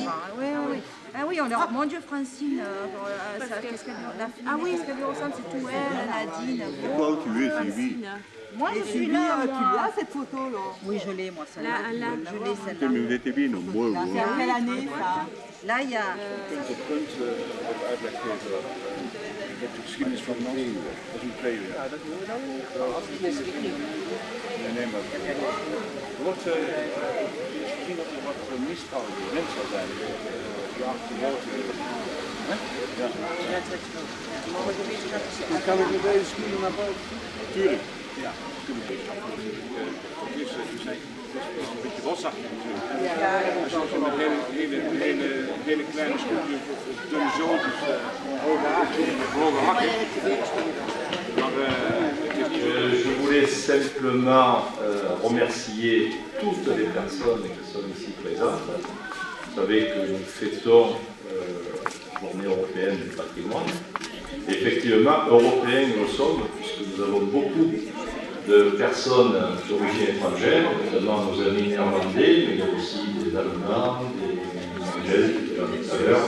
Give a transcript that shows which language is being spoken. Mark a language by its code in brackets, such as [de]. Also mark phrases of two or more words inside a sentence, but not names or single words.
[fr] Oui, oui. Ah oui, on leur... Mon Dieu, Francine, ah oui, ce qu'elle lui ressemble, c'est tout elle, Nadine. Pourquoi tu es suivi? Moi, je suis là, tu l'as cette photo là? Oui, je l'ai, moi, celle-là. Je l'ai, celle-là. Mais vous étiez bien nombreux. C'est à quelle année ça? Là, il y a... [nl] Kunt het punt wat uitleg geven. Ik heb de geschiedenis van Nans, dat is een tweede. Ja, dat doen we dan. Nee, maar er wordt misschien dat er wat misstrouwen door zou zijn. Ja, ja. Kan ik met deze schoenen naar buiten? Tuurlijk. Ja, natuurlijk. Het is een beetje rossachtig natuurlijk. Als je zo met hele kleine schoenen, dunne zootjes, hoge hakken. [fr] Je voulais simplement remercier toutes les personnes qui sont ici présentes. Vous savez que nous fêtons la Journée européenne du patrimoine. Effectivement, européens nous sommes, puisque nous avons beaucoup de personnes d'origine étrangère, notamment nos amis néerlandais, mais il y a aussi des Allemands, des Anglais, tout à l'heure.